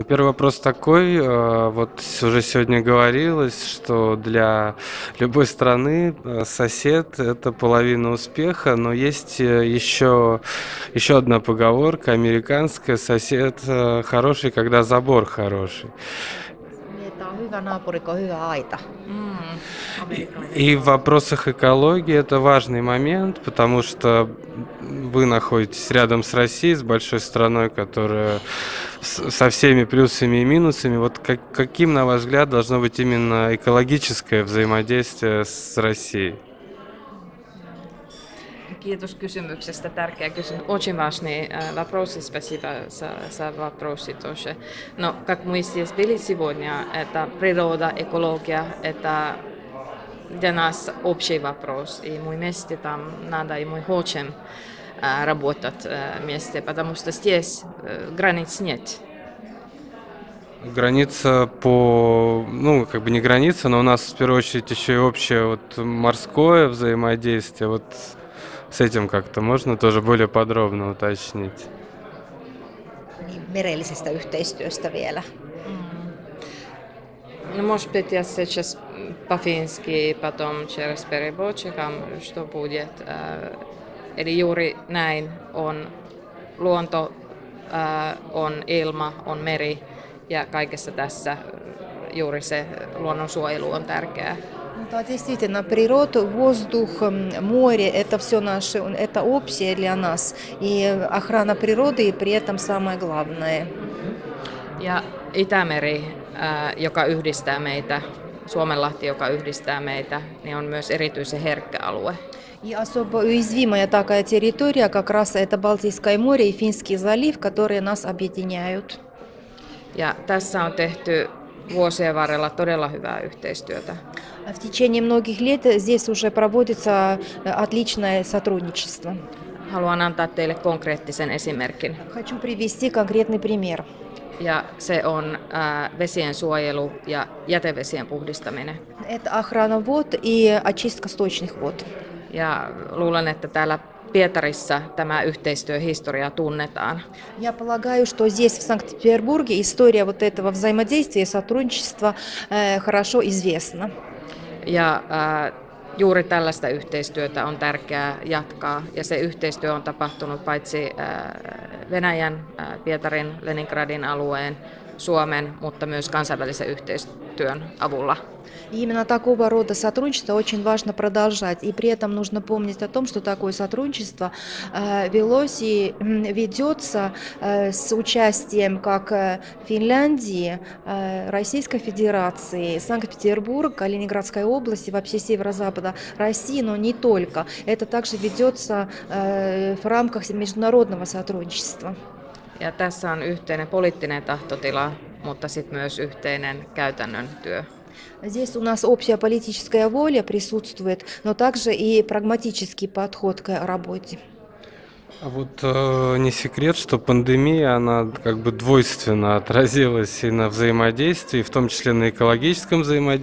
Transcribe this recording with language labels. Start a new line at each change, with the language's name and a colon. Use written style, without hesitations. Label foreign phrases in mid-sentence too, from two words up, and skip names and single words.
Russian: Первый вопрос такой. Вот уже сегодня говорилось, что для любой страны сосед – это половина успеха, но есть еще одна поговорка американская: сосед хороший, когда забор хороший.
Finnish: Niin, että on hyvä naapuri, kun on hyvä aita. Mm,
Russian: И
Finnish: amerikkalainen
Russian: и в proverbi. вопросах экологии это важный момент, потому что вы находитесь рядом с Россией, с большой страной, которая со всеми плюсами и минусами. Вот каким, на ваш взгляд, должно быть именно экологическое взаимодействие с Россией?
Finnish: Kiitos kysymyksestä. Tärkeä kysymys.
Russian: Очень важный вопрос, и спасибо за вопросы тоже. Но, как мы здесь были сегодня, это природа, экология, это для нас общий вопрос. И мы вместе там надо, и мы хотим работать вместе, потому что здесь границ нет. Граница ну, как бы не граница, но у нас в первую очередь еще и общее вот морское взаимодействие. Вот с этим как-то можно тоже более подробно уточнить?
Finnish: Niin merellisestä yhteistyöstä vielä.
Russian: Ну, может быть, я сейчас по-фински, потом через переводчиком, что будет.
Finnish: Eli juuri näin on luonto, on ilma, on meri ja kaikessa tässä juuri se luonnonsuojelu on tärkeää.
Russian: Да, действительно, природа, воздух, море – это все наше, это общее для нас. И охрана природы при этом самое главное.
Finnish: Ja Itämeri, joka yhdistää meitä, Suomenlahti, joka yhdistää meitä, niin on myös erityisen herkkä alue.
Russian: И особо уязвимая такая территория как раз это Балтийское море и Финский залив, которые нас объединяют.
Finnish: Ja tässä on tehty vuosien varrella todella hyvää yhteistyötä.
Russian: В течение многих лет здесь уже проводится отличное сотрудничество.
Finnish: Haluan antaa teille konkreettisen esimerkin.
Russian: Хочу привести конкретный пример.
Finnish: Ja se on vesien suojelu ja jätevesien puhdistaminen.
Russian: Это охрана вод и очистка сточных вод.
Finnish: Ja luulen, että täällä Pietarissa tämä yhteistyöhistoria tunnetaan.
Russian: Я полагаю, что здесь, в Санкт-Петербурге, история вот этого взаимодействия и сотрудничества хорошо известна.
Finnish: Ja juuri tällaista yhteistyötä on tärkeää jatkaa. Ja se yhteistyö on tapahtunut paitsi Venäjän, Pietarin, Leningradin alueen, Suomen, mutta myös kansainvälisen yhteistyön avulla.
Russian: И именно такого рода сотрудничество очень важно продолжать. И при этом нужно помнить о том, что такое сотрудничество велось и ведется с участием как Финляндии, Российской Федерации, Санкт-Петербург, Калининградской области, вообще северо-запада России, но не только. Это также ведется в рамках международного сотрудничества.
Finnish: Ja tässä on yhteinen poliittinen tahtotila, mutta sitten myös yhteinen käytännön työ.
Russian: Здесь у нас общая политическая воля присутствует, но также и прагматический подход к работе. А вот не секрет, что пандемия, она как бы двойственно отразилась и на взаимодействии, в том числе на экологическом взаимодействии.